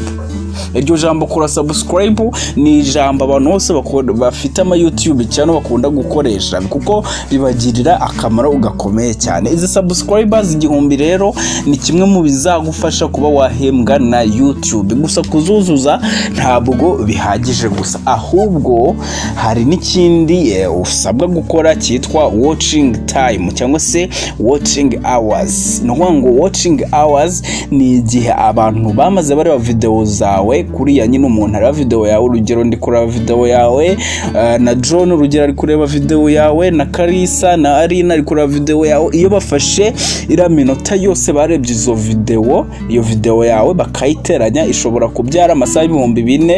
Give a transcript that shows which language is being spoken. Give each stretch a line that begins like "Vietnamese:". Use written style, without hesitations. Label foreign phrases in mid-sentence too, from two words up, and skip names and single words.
Kinyarwanda: Iryo jambo kora subscribe ni ijambo abantu bose bafite ama YouTube channel bakunda gukoresha, kuko bibagirira akamaro ugakomeye cyane. Izi subscribers 1000 rero ni kimwe mu bizagufasha kuba wahembwa na YouTube. Gusa kuzuzuza ntabwo bihagije gusa, ahubwo hari n'ikindi usabwa gukora cyitwa
English: watching time
Kinyarwanda: cyangwa se
English: watching hours.
Kinyarwanda: No ngo
English: watching hours
Kinyarwanda: ni igihe abantu bamaze bareba video zawe kuri ya nyine. Umuntu areba video yawe, urugero ndi kureba video yawe na John, urugero ari kureba video yawe na Karisa na Arina ari kureba video yawe. Iyo bafashe ira minota yose barebye izo video, iyo video yawe bakayiteranya ishobora kubyara amasaha 4000.